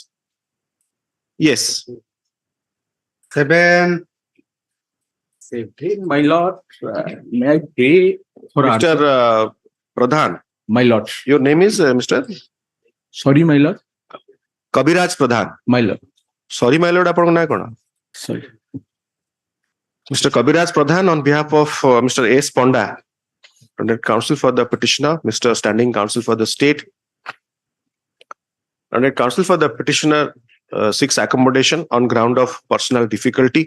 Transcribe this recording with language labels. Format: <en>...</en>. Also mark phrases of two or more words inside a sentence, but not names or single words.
<en>Yes. 7. My lord, may I pray for Mr. Pradhan, my lord. your name is Mr. Sorry, my lord. Kabiraj Pradhan. My lord. Sorry, my lord,</en> <or>ଆପଣଙ୍କ ନାଁ କ'ଣ?</or> <en>Sorry. Mr. Kabiraj Pradhan, on behalf of Mr. S. Ponda, Learned Counsel for the petitioner, Mr. Standing Counsel for the State, Learned Counsel for the petitioner seeks accommodation on ground of personal difficulty.</en>